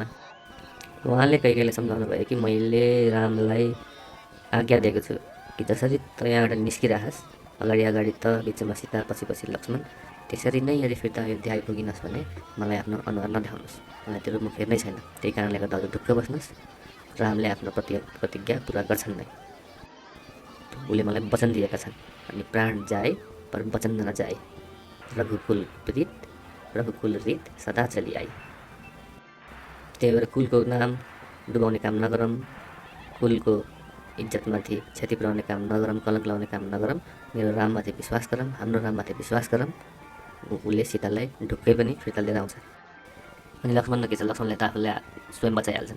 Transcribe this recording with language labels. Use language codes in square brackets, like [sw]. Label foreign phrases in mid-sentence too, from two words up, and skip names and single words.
[ne] उहाँले कैकेयीलाई सम्झाउनु भयो कि मैले रामलाई आज्ञा दिएको छु कि जसरी त यहाँबाट निस्किरहस्, अगाडि अगाडि त, बिचमा सीता, पछि पछि लक्ष्मण, त्यसरी नै यदि फिर्ता अयोध्या आइपुगिनस् भने मलाई आफ्नो अनुहार नदेखाउनुहोस्, मलाई त्यो मुख हेर्नै छैन। त्यही कारणले गर्दा हजुर ढुक्क बस्नुहोस्, रामले आफ्नो प्रतिज्ञा पुरा गर्छन् नै। उसले मलाई वचन दिएका छन्, अनि [awa] प्राण जाए पर वचन नजाए। रघुकुल रीत सदा चली आई। [ne] त्यही भएर कुलको नाम डुबाउने काम नगरौँ, कुलको इज्जतमाथि क्षति पुर्याउने काम नगरौँ, कलङ्क लाउने काम नगरौँ। मेरो राममाथि विश्वास गरौँ, हाम्रो राममाथि विश्वास गरौँ। उसले सीतालाई ढुक्कै पनि फिर्ता लिएर आउँछ। अनि लक्ष्मण के छ, लक्ष्मणले त आफूले स्वयं बचाइहाल्छन्।